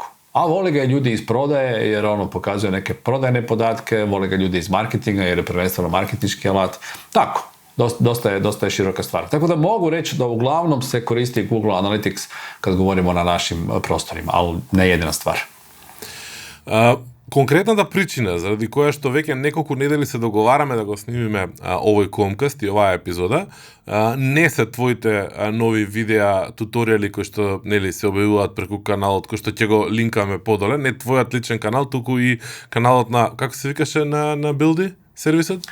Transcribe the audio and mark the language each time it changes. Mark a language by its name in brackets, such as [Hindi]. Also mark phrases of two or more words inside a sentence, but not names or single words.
[Croatian] A vole ga ljudi iz prodaje jer ono pokazuje neke prodajne podatke, vole ga ljudi iz marketinga jer je prvenstveno marketinški alat. Tako. Dosta je široka stvar. Tako da mogu reći da uglavnom se koristi Google Analytics kad govorimo na našim prostorima, ali ne jedina stvar. [Macedonian] Конкретната причина заради која што веќе неколку недели се договараме да го снимиме овој Комкаст и оваа епизода, не се твоите нови видеа, туторијали кои што нели се објавуваат преку каналот кој што ќе го линкаме подоле, не твојот личен канал, туку и каналот на, како се викаше на Билди сервисот?